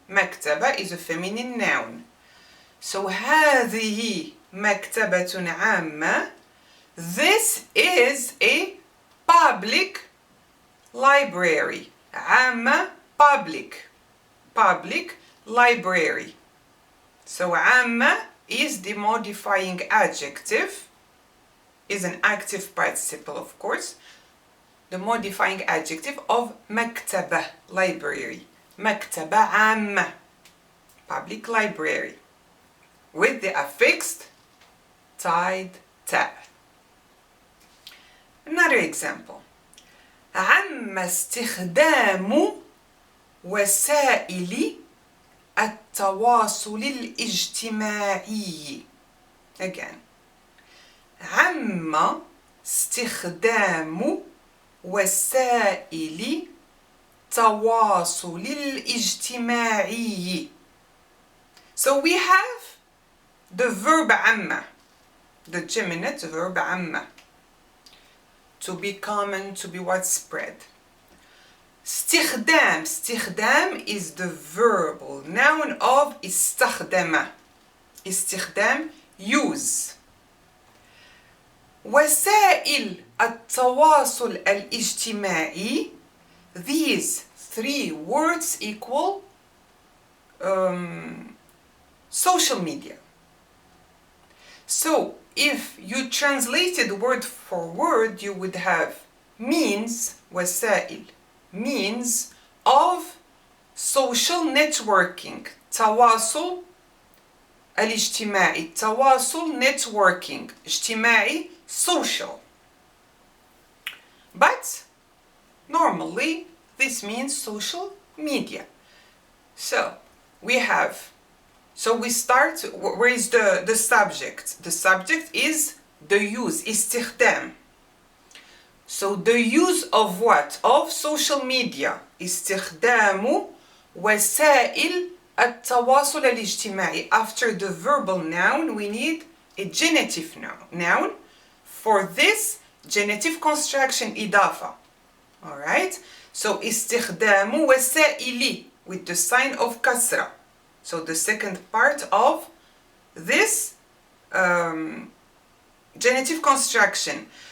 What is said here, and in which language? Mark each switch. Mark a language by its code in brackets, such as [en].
[en] مكتبة is a feminine noun. [ar] So هذه مكتبة عامة. [en] This is a public library. [ar] عامة [en] public. Public library. So عامة is the modifying adjective, is an active participle of course, the modifying adjective of مكتبة, library. [ar] مكتبة عامة, [en] public library, with the affixed tied ta. Another example. [ar] عم استخدام وسائل التواصل الاجتماعي. [en] Again. [ar] عم استخدام وسائل التواصل الاجتماعي. [en] So we have the verb عم, the geminate verb عم, to be common, to be widespread. [ar] استخدام. [en] استخدام is the verbal noun of استخدم. [ar] استخدام, use. وسائل التواصل الاجتماعي. [en] These three words equal social media. So if you translated word for word, you would have means, وسائل, means of social networking. [ar] تواصل الاجتماعي. تواصل networking. اجتماعي social. [en] But normally this means social media. So we start, where is the subject? The subject is the use, استخدام. So the use of what? Of social media. [ar] استخدام وسائل التواصل الاجتماعي. [en] After the verbal noun, we need a genitive noun. For this, genitive construction إضافة. Alright? So [ar] استخدام وسائل [en] with the sign of كسرة. So the second part of this genitive construction.